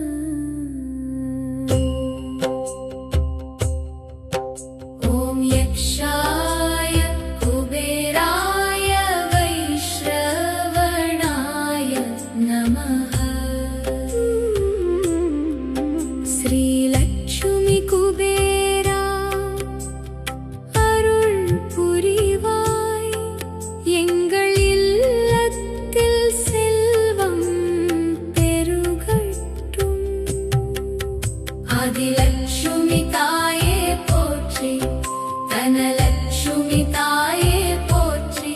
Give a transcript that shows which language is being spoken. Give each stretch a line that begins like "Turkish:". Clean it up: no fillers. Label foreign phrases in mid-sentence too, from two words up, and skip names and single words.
Sanskrit: ॐ यक्षाय कुबेराय वैश्रवणाय नमः।
Tamil: श्रीलक्ष्मी कुबेरा अरुள் புரிவாய் எங்கள் இல்லத்தில் செல்வம் பெருகட்டும்। ஆதிலக்ஷ்மி தாயே போற்றி, தனலக்ஷ்மி தாயே போற்றி,